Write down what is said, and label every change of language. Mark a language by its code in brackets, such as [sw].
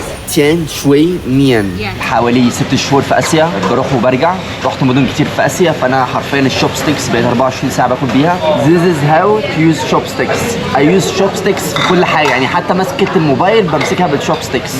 [ar] تيان شوي ميان حوالي 6 شهور في اسيا بروح وبرجع رحت مدن كتير في اسيا فانا حرفيا الشوب ستيكس بقيت 24 ساعه باكل بيها. [en] This is how to use chopsticks. I use chopsticks [ar] في كل حاجه يعني حتى مسكه الموبايل بمسكها بالشوب ستيكس.